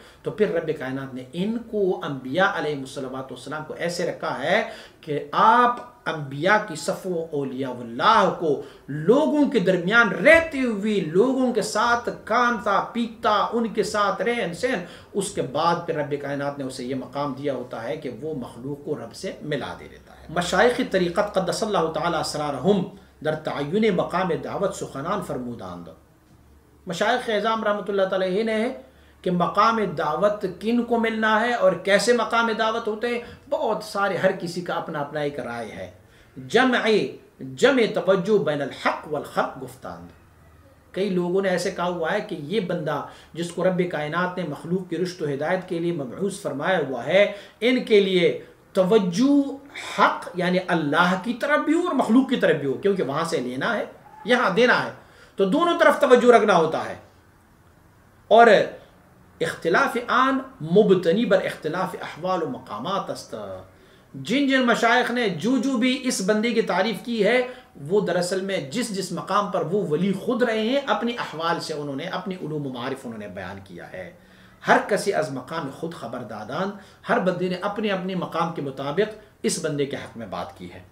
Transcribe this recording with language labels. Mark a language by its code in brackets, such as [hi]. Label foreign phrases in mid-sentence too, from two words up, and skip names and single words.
[ur] تو پھر رب کائنات نے ان کو انبیاء علیہ السلام کو ایسے رکھا ہے کہ آپ انبیاء کی صفوں اولیاء اللہ کو لوگوں کے درمیان رہتے ہوئے لوگوں کے ساتھ کھاتا پیتا ان کے ساتھ رہن سہن، اس کے بعد پھر رب کائنات نے اسے یہ مقام دیا ہوتا ہے کہ وہ مخلوق کو رب سے ملا دے دیتا ہے. [fa] مشائخ طریقت [ar] قدس اللہ تعالی اسرارہم [fa] در تعین مقام دعوت سخنان فرموداند. [ur] مشائخ اعظام [ar] رحمۃ اللہ تعالی [ur] نے کہ مقام دعوت کن کو ملنا ہے اور کیسے مقام دعوت ہوتے ہیں، بہت سارے، ہر کسی کا اپنا اپنا ایک رائے ہے. [fa] جمع توجہ [ar] بین الحق والخلق [fa] گفتاند. [ur] کئی لوگوں نے ایسے کہا ہوا ہے کہ یہ بندہ جس کو رب کائنات نے مخلوق کی رشد و ہدایت کے لیے مبعوث فرمایا ہوا ہے، ان کے لیے توجہ حق یعنی اللہ کی طرف بھی ہو اور مخلوق کی طرف بھی ہو، کیونکہ وہاں سے لینا ہے یہاں دینا ہے، تو دونوں طرف توجہ رکھنا ہوتا ہے. [fa] اور اختلاف آن مبتنی بر اختلاف احوال و مقامات است. [ur] جن مشائخ نے جو بھی اس بندے کی تعریف کی ہے وہ دراصل میں جس مقام پر وہ ولی خود رہے ہیں اپنی احوال سے انہوں نے اپنی علوم و معارف انہوں نے بیان کیا ہے. [fa] ہر کسی از مقام خود خبر دادان، [ur] ہر بندے نے اپنے اپنے مقام کے مطابق اس بندے کے حق میں بات کی ہے.